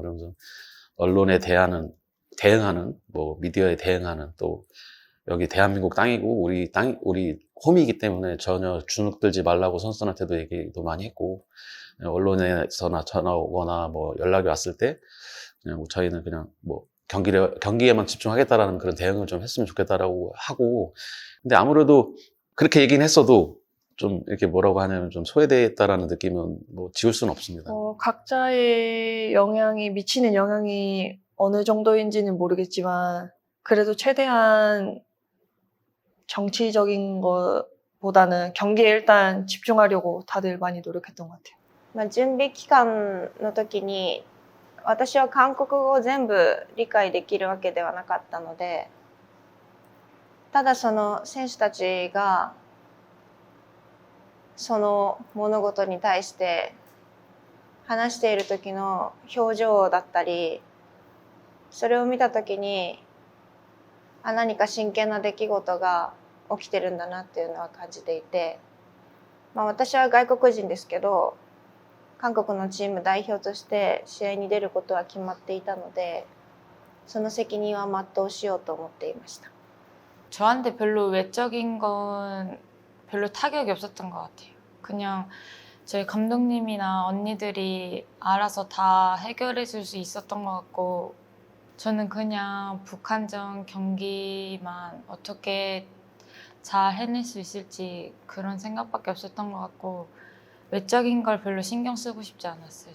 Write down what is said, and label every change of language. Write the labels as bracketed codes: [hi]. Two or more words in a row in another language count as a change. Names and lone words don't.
[ko] 그러면서 언론에 대응하는 뭐 미디어에 대응하는, 또 여기 대한민국 땅이고 우리 홈이기 때문에 전혀 주눅들지 말라고 선수들한테도 얘기도 많이 했고, 언론에서나 전화 오거나 뭐 연락이 왔을 때 그냥 저희는 그냥 뭐 경기에만 집중하겠다라는 그런 대응을 좀 했으면 좋겠다라고 하고, 근데 아무래도 그렇게 얘기는 했어도 좀 이렇게 뭐라고 하냐면 좀 소외됐다라는 느낌은 뭐 지울 수는 없습니다. 각자의 미치는 영향이 어느 정도인지는 모르겠지만 그래도 최대한 정치적인 것보다는 경기에 일단 집중하려고 다들 많이 노력했던 것 같아요. [ja] 準備期間の時に私は韓国語を全部理解できるわけではなかったので、ただその選手たちがその物事に対して話している時の表情だったり、それを見た時に何か真剣な出来事が起きてるんだなっていうのは感じていて、私は外国人ですけど韓国のチーム代表として試合に出ることは決まっていたので、その責任は全うしようと思っていました。 [ko] 저한테 별로 외적인 건 별로 타격이 없었던 것 같아요. 그냥 저희 감독님이나 언니들이 알아서 다 해결해 줄 수 있었던 것 같고, 저는 그냥 북한전 경기만 어떻게 잘 해낼 수 있을지 그런 생각밖에 없었던 것 같고, 외적인 걸 별로 신경 쓰고 싶지 않았어요.